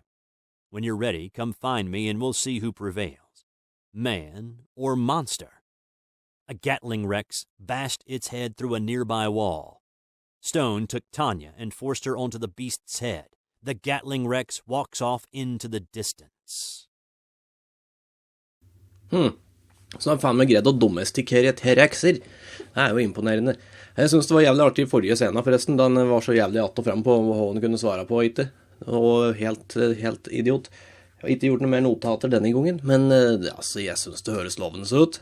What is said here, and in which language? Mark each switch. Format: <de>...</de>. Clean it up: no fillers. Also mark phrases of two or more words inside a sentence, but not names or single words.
<en>When you're ready, come find me and we'll see who prevails. Man or monster. A Gatling Rex bashed its head through a nearby wall. Stone took Tanya and forced her onto the beast's head. The Gatling Rex walks off into the distance.</en> <no>Så han faen meg greid å domestikere T-rexer. Det jo imponerende. Jeg synes det var jævlig artig I forrige scenen forresten, da han var så jævlig att og frem på hva han kunne svare på, ikke? Og helt idiot. Jeg har ikke gjort noe mer notater denne gangen, men altså, jeg synes det høres lovende ut.</no>